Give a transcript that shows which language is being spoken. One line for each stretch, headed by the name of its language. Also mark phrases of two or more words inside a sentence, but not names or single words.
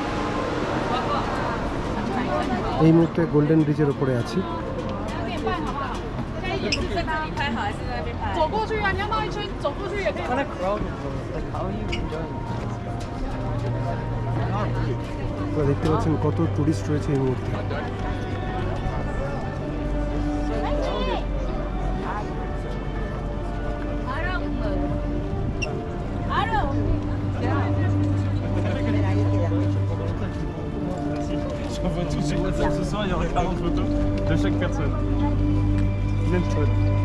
Bangla: এই মুহূর্তে গোল্ডেন ব্রিজের ওপরে আছি। আপনারা দেখতে পাচ্ছেন কত টুরিস্ট রয়েছে এই মুহূর্তে।
French: Ce soir, il y aura 40 photos de chaque personne. Même chouette.